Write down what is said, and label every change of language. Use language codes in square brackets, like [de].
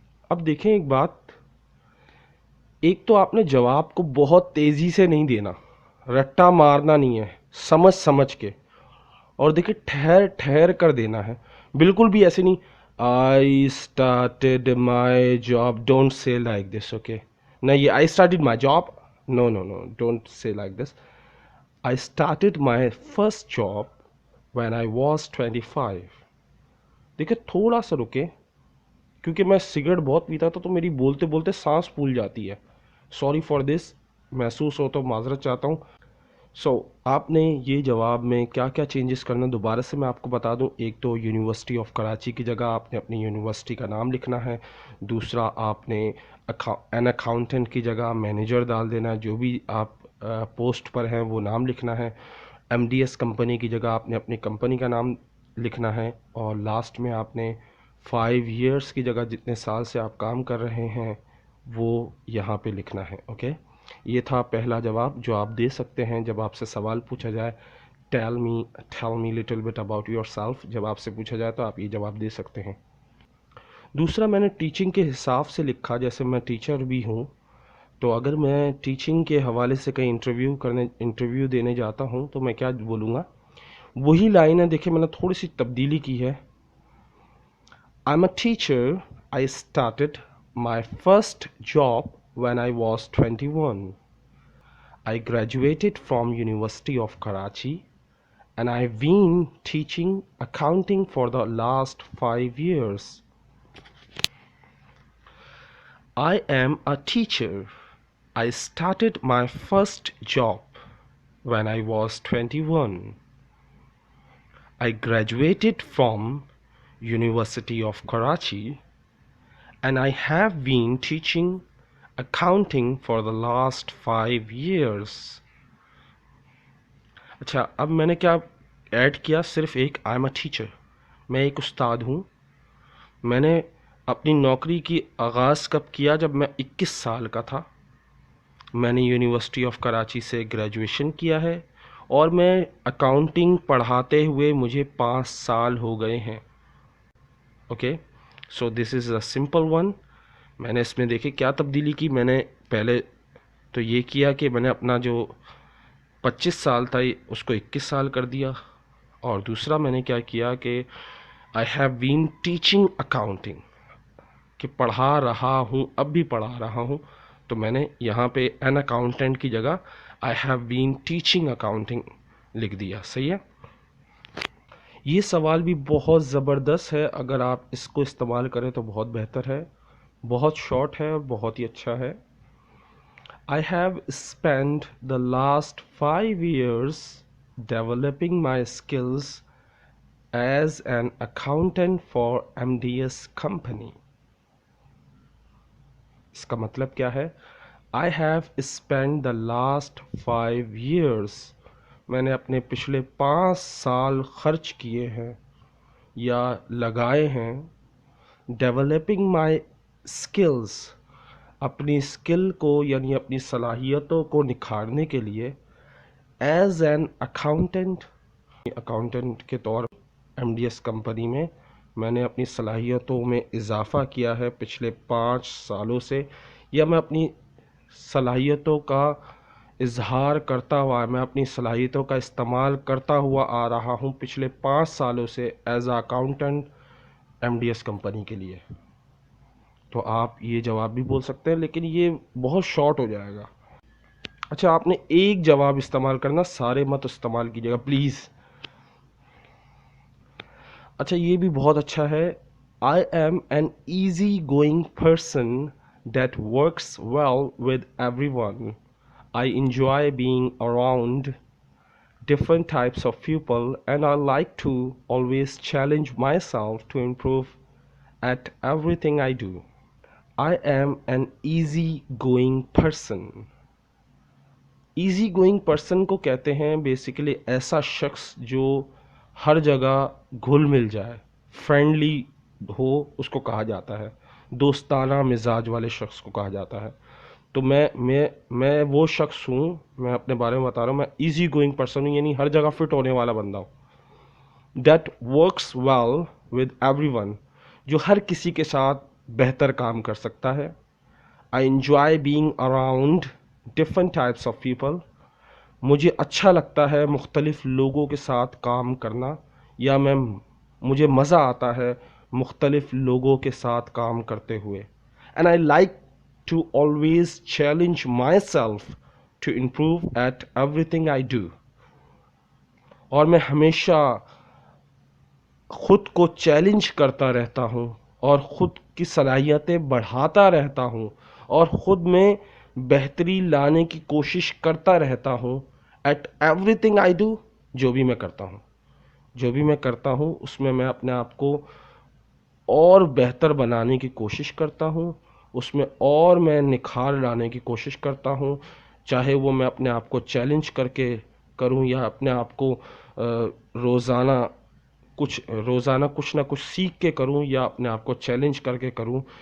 [ur] اب دیکھیں ایک بات، ایک تو آپ نے جواب کو بہت تیزی سے نہیں دینا، رٹا مارنا نہیں ہے، سمجھ کے. اور دیکھیں ٹھہر ٹھہر کر دینا ہے، بالکل بھی ایسے نہیں [en] I started my job, don't say like this. Okay, now I started my job, no, don't say like this. I started my first job when I was 25. [ur] دیکھیں تھوڑا سا رکے، کیونکہ میں سگریٹ بہت پیتا تھا تو میری بولتے بولتے سانس پھول جاتی ہے. [en] sorry for this, [ur] محسوس ہو تو معذرت چاہتا ہوں. آپ نے یہ جواب میں کیا کیا چینجز کرنا دوبارہ سے میں آپ کو بتا دوں. ایک تو یونیورسٹی آف کراچی کی جگہ آپ نے اپنی یونیورسٹی کا نام لکھنا ہے. دوسرا آپ نے این اکاؤنٹنٹ کی جگہ مینیجر ڈال دینا ہے، جو بھی آپ پوسٹ پر ہیں وہ نام لکھنا ہے. ایم ڈی ایس کمپنی کی جگہ آپ نے اپنی کمپنی کا نام لکھنا ہے. اور لاسٹ میں آپ نے 5 ایئرس کی جگہ جتنے سال سے آپ کام کر رہے ہیں وہ یہاں پہ لکھنا ہے. اوکے، یہ تھا پہلا جواب جو آپ دے سکتے ہیں جب آپ سے سوال پوچھا جائے [en] Tell me little bit about yourself. [ur] جب آپ سے پوچھا جائے تو آپ یہ جواب دے سکتے ہیں. دوسرا میں نے ٹیچنگ کے حساب سے لکھا، جیسے میں ٹیچر بھی ہوں تو اگر میں ٹیچنگ کے حوالے سے کہیں انٹرویو دینے جاتا ہوں تو میں کیا بولوں گا، وہی لائن ہے. دیکھیں میں نے تھوڑی سی تبدیلی کی ہے. [en] I'm a teacher. I started my first job when I was 21. I graduated from University of Karachi and I've been teaching accounting for the last 5 years. I am a teacher. I started my first job when I was 21. I graduated from University of Karachi and I have been teaching accounting for the last 5 years. [ur] اچھا، اب میں نے کیا add کیا؟ صرف ایک [en] I am a teacher, [ur] میں ایک استاد ہوں. میں نے اپنی نوکری کی آغاز کب کیا؟ جب میں 21 سال کا تھا. میں نے یونیورسٹی آف کراچی سے گریجویشن کیا ہے اور میں اکاؤنٹنگ پڑھاتے ہوئے مجھے 5 سال ہو گئے ہیں. Okay, [en] So this is a simple one. [ur] میں نے اس میں دیکھے کیا تبدیلی کی. میں نے پہلے تو یہ کیا کہ میں نے اپنا جو 25 سال تھا اس کو 21 سال کر دیا. اور دوسرا میں نے کیا کیا کہ [en] I have been teaching accounting, [ur] کہ پڑھا رہا ہوں، اب بھی پڑھا رہا ہوں. تو میں نے یہاں پہ این اکاؤنٹنٹ کی جگہ [en] I have been teaching accounting [ur] لکھ دیا. صحیح ہے. یہ سوال بھی بہت زبردست ہے، اگر آپ اس کو استعمال کریں تو بہت بہتر ہے. بہت شارٹ ہے اور بہت ہی اچھا ہے. [en] I have spent the last 5 years developing my skills as an accountant for MDS company. [ur] اس کا مطلب کیا ہے؟ [en] I have spent the last 5 years. [ur] میں نے اپنے پچھلے 5 سال خرچ کیے ہیں یا لگائے ہیں [en] developing my skills، [ur] اپنی اسکل کو یعنی اپنی صلاحیتوں کو نکھارنے کے لیے [en] as an accountant [ur] کے طور ایم ڈی ایس کمپنی میں نے اپنی صلاحیتوں میں اضافہ کیا ہے پچھلے 5 سالوں سے، یا میں اپنی صلاحیتوں کا اظہار کرتا ہوا، میں اپنی صلاحیتوں کا استعمال کرتا ہوا آ رہا ہوں پچھلے 5 سالوں سے [en] as a accountant [ur] M D S company کے لیے. تو آپ یہ جواب بھی بول سکتے ہیں لیکن یہ بہت شارٹ ہو جائے گا. اچھا، آپ نے ایک جواب استعمال کرنا، سارے مت استعمال کیجیے گا پلیز. اچھا، یہ بھی بہت اچھا ہے. [en] I am an easy going person that works well with everyone. I enjoy being around different types of people and I like to always challenge myself to improve at everything I do. I am an easy going person. Easy going person [ur] کو کہتے ہیں basically ایسا شخص جو ہر جگہ گھل مل جائے، فرینڈلی ہو، اس کو کہا جاتا ہے. دوستانہ مزاج والے شخص کو کہا جاتا ہے. تو میں وہ شخص ہوں، میں اپنے بارے میں بتا رہا ہوں، میں [en] easy going person [ur] ہوں، یعنی ہر جگہ فٹ ہونے والا بندہ ہوں. [en] that works well with everyone, [ur] جو ہر کسی کے ساتھ بہتر کام کر سکتا ہے. [en] I enjoy being around different types of people. [ur] مجھے اچھا لگتا ہے مختلف لوگوں کے ساتھ کام کرنا، یا مجھے مزہ آتا ہے مختلف لوگوں کے ساتھ کام کرتے ہوئے. [en] And I like to always challenge myself to improve at everything I do. [ur] اور میں ہمیشہ خود کو چیلنج کرتا رہتا ہوں اور خود کی صلاحیتیں بڑھاتا رہتا ہوں اور خود میں بہتری لانے کی کوشش کرتا رہتا ہوں. [en] at everything I do, [ur] جو بھی میں کرتا ہوں اس میں اپنے آپ کو اور بہتر بنانے کی کوشش کرتا ہوں، اس میں اور میں نکھار لانے کی کوشش کرتا ہوں، چاہے وہ میں اپنے آپ کو چیلنج کر کے کروں یا اپنے آپ کو روزانہ کچھ نہ کچھ سیکھ کے کروں یا اپنے آپ کو چیلنج کر کے کروں.